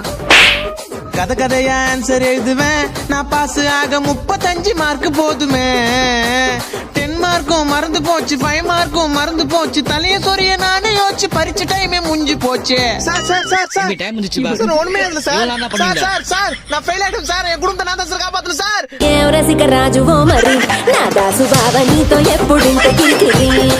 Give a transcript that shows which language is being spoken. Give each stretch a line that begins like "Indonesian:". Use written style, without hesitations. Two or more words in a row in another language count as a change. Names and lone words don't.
Tamil: கதையா ஆன்சர் எழுதுவேன் நான் பாஸ் ஆக 35 மார்க் போதுமே. 10 மார்க்கும் மறந்து போச்சு, 5 மார்க்கும் மறந்து போச்சு, தலைய சொரிய நானே யோசிச்சு பரிச்ச டைமே முடிஞ்சு போச்சு. சார் டைம் முடிச்சு பா. சார் ஒண்ணுமே இல்ல சார். நான் ஃபெயில் ஆயிட்டேன் சார். என் குடும்பத்தை நான் தான் காப்பாத்தணும் சார்.
Telugu: రసిక రాజువో మరి నా దాసు బావ నీతో ఎప్పుడింత కిరికిరి